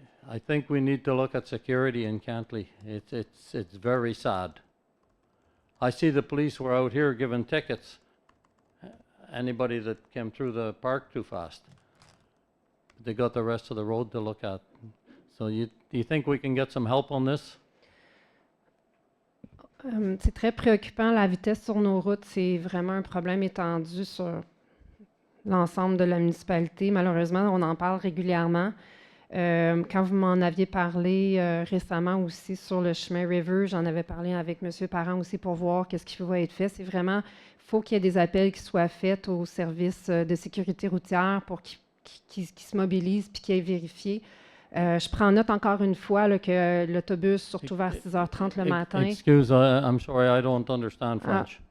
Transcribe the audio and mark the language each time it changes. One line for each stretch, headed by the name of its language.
English: I think we need to look at security in Cantley. It's very sad. I see the police were out here giving tickets. Anybody that came through the park too fast. They got the rest of the road to look at. So do you think we can get some help on this?
French: C'est très préoccupant, la vitesse sur nos routes, c'est vraiment un problème étendu sur l'ensemble de la municipalité. Malheureusement, on en parle régulièrement. Quand vous m'en aviez parlé récemment aussi sur le chemin River, j'en avais parlé avec M. Parent aussi pour voir qu'est-ce qui va être fait. C'est vraiment, il faut qu'il y ait des appels qui soient faits aux services de sécurité routière pour qu'ils se mobilisent puis qu'ils aient vérifié. Je prends note encore une fois là, que l'autobus, surtout vers 6h30 le matin.
English: Excuse, I'm sorry, I don't understand French.